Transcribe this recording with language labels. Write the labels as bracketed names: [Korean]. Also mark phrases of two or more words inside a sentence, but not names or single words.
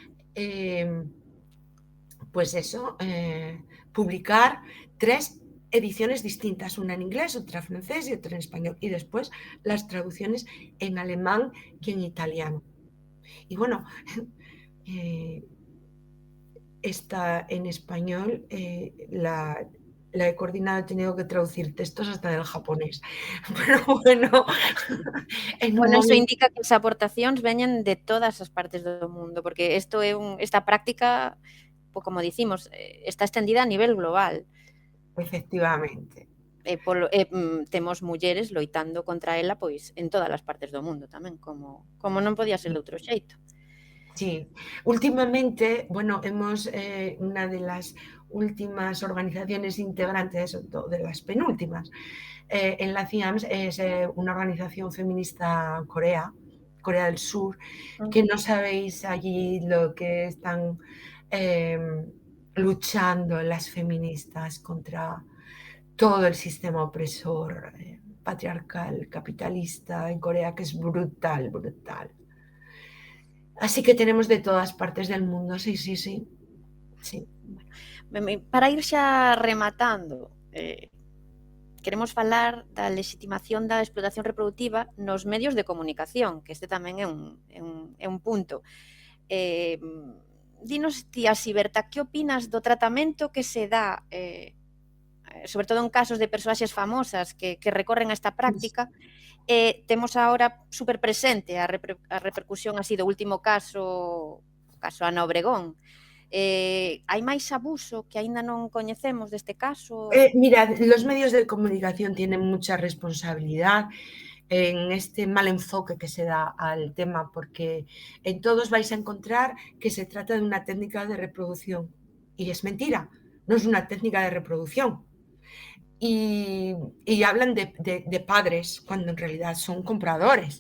[Spanish] pues eso, publicar 3 ediciones distintas, una en inglés, otra en francés y otra en español, y después las traducciones en alemán y en italiano. Y bueno, está en español, la he coordinado, he tenido que traducir textos hasta del japonés. Pero bueno, [Galician] Bueno, iso indica que as aportacións veñen de todas as partes do mundo, porque esta práctica, como dicimos, está extendida a nivel global. Efectivamente. Temos mulleres loitando contra ela pois en todas as partes do mundo tamén, como non podía ser de outro xeito. [Spanish] Sí, últimamente, bueno, una de las últimas organizaciones integrantes, de las penúltimas, en la CIAMS es una organización feminista Corea del Sur, que no sabéis allí lo que están luchando las feministas contra todo el sistema opresor patriarcal, capitalista en Corea, que es brutal, brutal. Así que tenemos de todas partes del mundo, sí. [Galician] Para ir xa rematando, queremos falar da lexitimación da explotación reproductiva nos medios de comunicación, que este tamén é un punto. Dinos ti, Asiberta, que opinas do tratamento que se dá, sobre todo en casos de persoaxes famosas que recorren a esta práctica? Temos agora super presente a repercusión así do último caso Ana Obregón. Hai máis abuso que aínda non coñecemos deste caso? [Spanish] Mira, los medios de comunicación tienen mucha responsabilidad en este mal enfoque que se da al tema, porque en todos vais a encontrar que se trata de una técnica de reproducción. Y es mentira, no es una técnica de reproducción. Y hablan de padres cuando en realidad son compradores.